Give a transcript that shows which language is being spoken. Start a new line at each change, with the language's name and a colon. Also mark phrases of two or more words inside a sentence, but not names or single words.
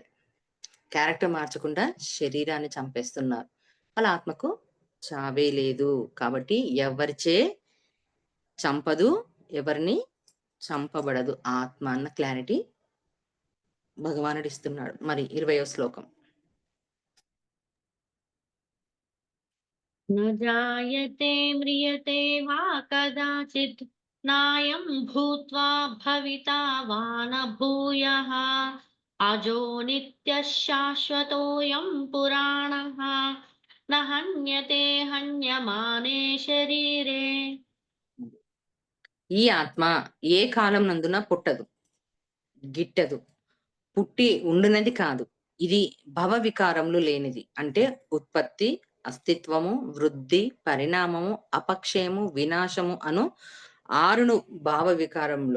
Telugu: క్యారెక్టర్ మార్చకుండా శరీరాన్ని చంపేస్తున్నారు. వాళ్ళ ఆత్మకు చావే లేదు. కాబట్టి ఎవరిచే చంపదు. ఎవరిని చంపబడదు ఆత్మ అన్న క్లారిటీ భగవానుడిస్తున్నాడు. మరి 20వ శ్లోకం.
Sanskrit: न जायते म्रियते वा कदाचित् नायं भूत्वा भविता वा न भूयः अजो नित्यः शाश्वतोऽयं पुराणः न हन्यते हन्यमाने शरीरे.
Telugu: ఈ ఆత్మ ఏ కాలం నందున పుట్టదు, గిట్టదు, పుట్టి ఉండునది కాదు. ఇది భవ వికారములు లేనిది. అంటే ఉత్పత్తి, అస్తిత్వము, వృద్ధి, పరిణామము, అపక్షయము, వినాశము అను 6 భావ వికారములు.